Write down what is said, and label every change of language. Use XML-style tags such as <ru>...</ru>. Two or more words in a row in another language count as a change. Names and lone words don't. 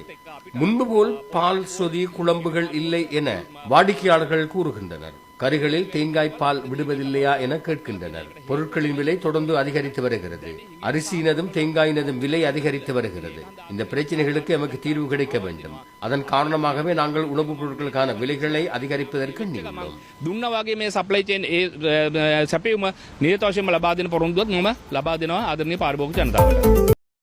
<ta>முன்பு போல் பால், சொதி, குழம்புகள் இல்லை என வாடிக்கையாளர்கள் கூறுகின்றனர். கறிகளில் தேங்காய் பால் விடுவதில்லையா என கேட்கின்றனர். பொருட்களின் விலை தொடர்ந்து அதிகரித்து வருகிறது. அரிசியினதும் தேங்காயினதும் விலை அதிகரித்து வருகிறது. இந்த பிரச்சனைகளுக்கு எமக்கு தீர்வு கிடைக்க வேண்டும். அதன் காரணமாகவே நாங்கள் உணவுப் பொருட்களுக்கான விலைகளை அதிகரிப்பதற்கு எண்ணியுள்ளோம்.</ta> <si>දුන්න වගේ මේ</si> <en>supply chain</en> <si>සැපයුම නිරත වශයෙන්ම ලබා දෙන පොරොන්දුවත් මම ලබා දෙනවා ආදරණීය පාරිභෝගික ජනතාවට.</si>